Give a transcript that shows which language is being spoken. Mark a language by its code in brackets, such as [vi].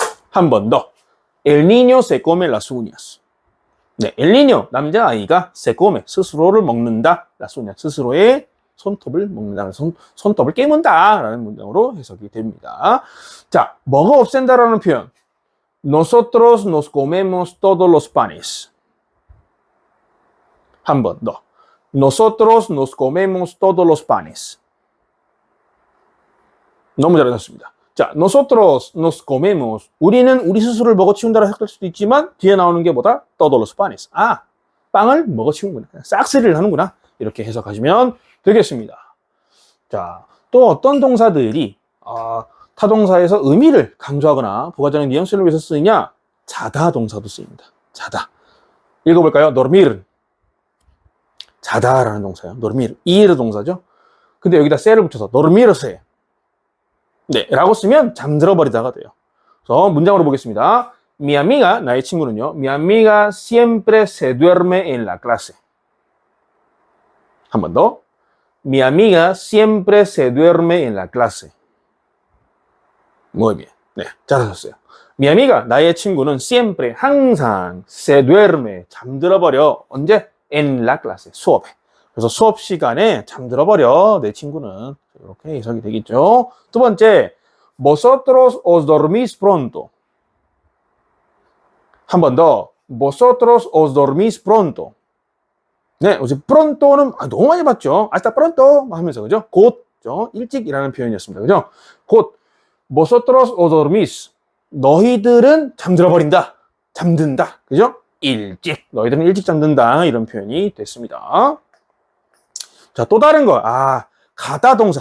[ko] 한 번 더. [es] El niño se come las uñas. [ko] 네, [es] el niño [ko] 남자아이가 [es] se come [ko] 스스로를 먹는다. [es] las uñas [ko] 스스로의 손톱을 먹는다. 손톱을 깨문다라는 문장으로 해석이 됩니다. 자, 먹어 없앤다라는 표현. [es] Nosotros nos comemos todos los panes. [ko] 한 번 더. [es] Nosotros nos comemos todos los panes. [ko] 너무 잘하셨습니다. 자, [es] nosotros nos comemos. [ko] 우리는 우리 스스로를 먹어치운다라 해석할 수도 있지만 뒤에 나오는 게 뭐다? [es] todos los panes. [ko] 아, 빵을 먹어치운구나. 싹쓸이를 하는구나. 이렇게 해석하시면 되겠습니다. 자, 또 어떤 동사들이 타동사에서 의미를 강조하거나 부가적인 뉘앙스를 위해서 쓰느냐? 자다 동사도 쓰입니다. 자다. 읽어볼까요? dormir. 자다라는 동사예요. dormir. ir 동사죠. 근데 여기다 se를 붙여서 [es] dormirse. [ko] 네, 라고 쓰면 잠들어 버리다가 돼요. 그래서 문장으로 보겠습니다. [es] Mi amiga, [ko] 나의 친구는요. [es] Mi amiga siempre se duerme en la clase. [ko] 한 번 더. [es] Mi amiga siempre se duerme en la clase. Muy bien. [ko] 네, 잘하셨어요. [es] Mi amiga, [ko] 나의 친구는 siempre, 항상 [es] se duerme, [ko] 잠들어 버려. 언제? [es] En la clase, [ko] 수업에. 그래서 수업 시간에 잠들어 버려. 내 친구는. 이렇게 해석이 되겠죠. 두 번째, [es] vosotros os dormís pronto. [ko] 한 번 더, [es] vosotros os dormís pronto. [ko] 네, 어제 pronto는 너무 많이 봤죠. [es] hasta pronto [ko] 하면서 그죠? 곧, 일찍이라는 표현이었습니다. 그죠? 곧, [es] vosotros os dormís. [ko] 너희들은 잠들어 버린다. 잠든다. 그죠? 일찍. 너희들은 일찍 잠든다. 이런 표현이 됐습니다. 자, 또 다른 거. 가다 동사.